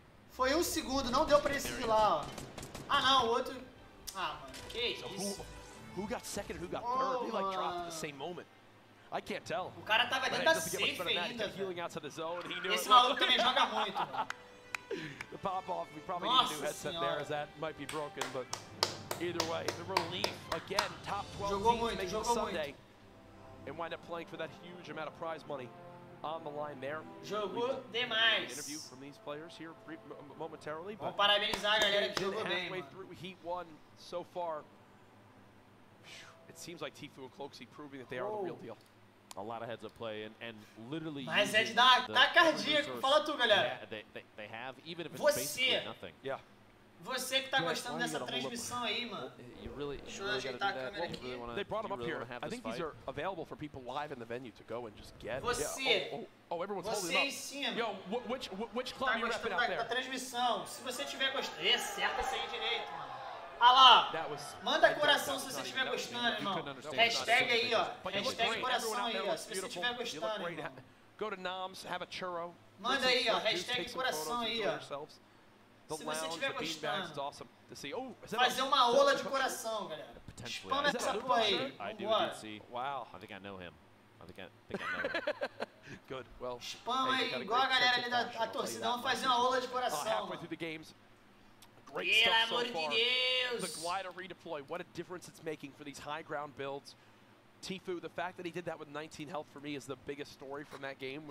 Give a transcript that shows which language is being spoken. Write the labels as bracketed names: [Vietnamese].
[Portuguese] Foi 1 segundo, não deu pra esse lá, ó. Ah, não, o outro... Ah, mano, que isso. [English] Who got second and who got third? They like dropped at the same moment. I can't tell. [Portuguese] O cara tava dentro da safe ainda, velho. Esse maluco também joga muito, mano. [English] The pop-off, we probably need a new headset there as that might be broken, but either way, the relief, again, top 12 teams making Sunday and wind up playing for that huge amount of prize money on the line there. [Portuguese] Jogou demais. [English] Interview from these players here momentarily. [Portuguese] Vamos parabenizar a galera que jogou bem, mano. [English] Through Heat 1 so far. It seems like Tfue and Cloack proving that they are the real deal. A lot of heads up play and literally. [Portuguese] Mas é de dar cardíaco. Fala tu, galera. [English] They have, even if it's basically nothing. Yeah. [Portuguese] Você que tá gostando dessa transmissão aí, mano. Deixa eu ajeitar a câmera aqui. [English] They brought them up here. I think these are available for people live in the venue to go and just get. [Portuguese] Você. [English] Oh, everyone's holding [Portuguese] Você [English] up. [Portuguese] Em cima. [English] Yo, which club are you repping out there? [Portuguese] Da transmissão. Se você tiver gostando, acerta essa aí direito, mano. Ah lá, manda coração se você estiver gostando, irmão. Hashtag aí, ó. Hashtag coração aí, ó. Se você estiver gostando, irmão. [English] Go to Noms, have a churro. [Portuguese] Manda aí, ó. Hashtag coração aí, ó. Se você estiver gostando. Fazer uma ola de coração, galera. Spama essa porra aí. Vambora. [English] Wow. I think I know him. I think I know him. Good. Well. [Portuguese] Spama aí, igual a galera ali da torcida. Vamos fazer uma ola de coração. [English] Halfway through the games. Great stuff so far. The glider redeploy, what a difference it's making for these high ground builds. Tfue, the fact that he did that with 19 health for me is the biggest story from that game.